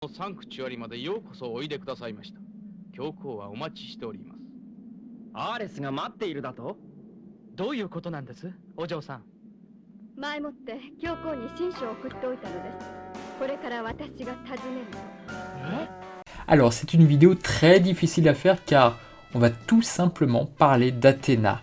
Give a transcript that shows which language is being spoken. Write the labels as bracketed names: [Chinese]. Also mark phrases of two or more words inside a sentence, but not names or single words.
[Japanese] サンクチュアリまでようこそおいでくださいました。教皇はお待ちしております。アーレスが待っているだと？どういうことなんです、お嬢さん？前もって教皇に親書を送っておいたのです。これから私が訪ねると。 [French] Alors, c'est une vidéo très difficile à faire car on va tout simplement parler d'Athéna.